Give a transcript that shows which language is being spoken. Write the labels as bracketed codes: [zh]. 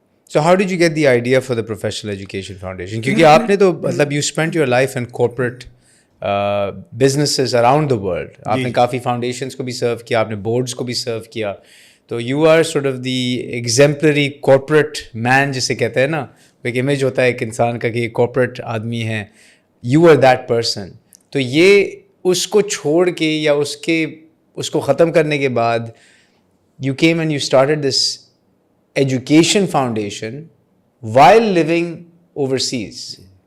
[en] So how did you get the idea for the Professional Education Foundation? [ur] کیونکہ آپ نے تو مطلب [en] you spent your life in corporate businesses around the world. [ur] آپ نے کافی foundations کو بھی سرو کیا, آپ نے بورڈز کو بھی سرو کیا. تو [en] you are sort of the exemplary corporate man [ur] جسے کہتے ہیں نا, ایک امیج ہوتا ہے ایک انسان کا کہ یہ کارپوریٹ آدمی ہے. [en] You are that person. [ur] تو یہ اس کو چھوڑ کے یا اس کو ختم کرنے کے بعد [en] you came and you started this education foundation while living overseas?